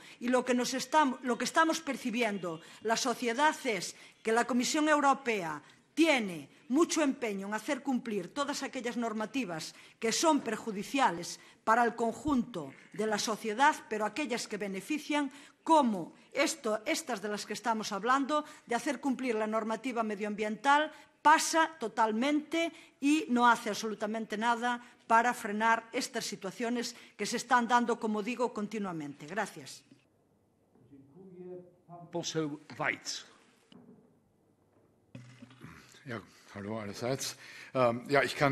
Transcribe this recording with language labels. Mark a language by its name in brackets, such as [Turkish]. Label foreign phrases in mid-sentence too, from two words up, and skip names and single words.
[Spanish] Y lo que estamos percibiendo la sociedad es que la Comisión Europea tiene mucho empeño en hacer cumplir todas aquellas normativas que son perjudiciales para el conjunto de la sociedad, pero aquellas que benefician, como estas de las que estamos hablando, de hacer cumplir la normativa medioambiental, pasa totalmente y no hace absolutamente nada para frenar estas situaciones que se están dando, como digo, continuamente. Gracias. [Polish] Poseł Weitz. [German] Ja, hallo allerseits. Ja, ich kann